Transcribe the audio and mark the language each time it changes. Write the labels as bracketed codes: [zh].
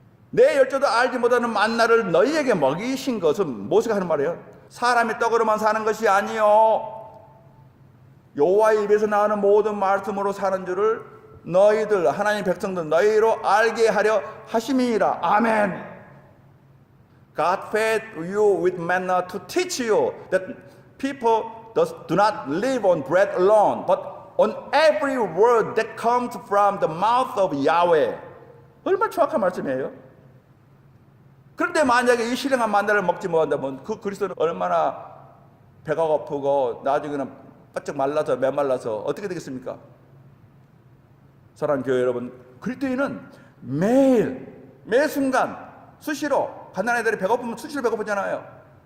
[ko] 내 열조도 알지 못하는 만나를 너희에게 먹이신 것은 모세가 하는 말이에요. 사람이 떡으로만 사는 것이 아니요 여호와의 입에서 나오는 모든 말씀으로 사는 줄을 너희들 하나님 백성들 너희로 알게 하려 하심이니라. 아멘. [en] God fed you with manna to teach you that people do not live on bread alone, but on every word that comes from the mouth of Yahweh. [ko] 얼마나 정확한 말씀이에요. 그런데 만약에 이 신령한 만나를 먹지 못한다면 그 그리스도는 얼마나 배가 고프고 나중에는 바짝 말라서 메말라서 어떻게 되겠습니까? 사랑하는 교회 여러분, 그리스도인은 매 순간 수시로 가난한 애들이 배고프면 수시로 배고프잖아요.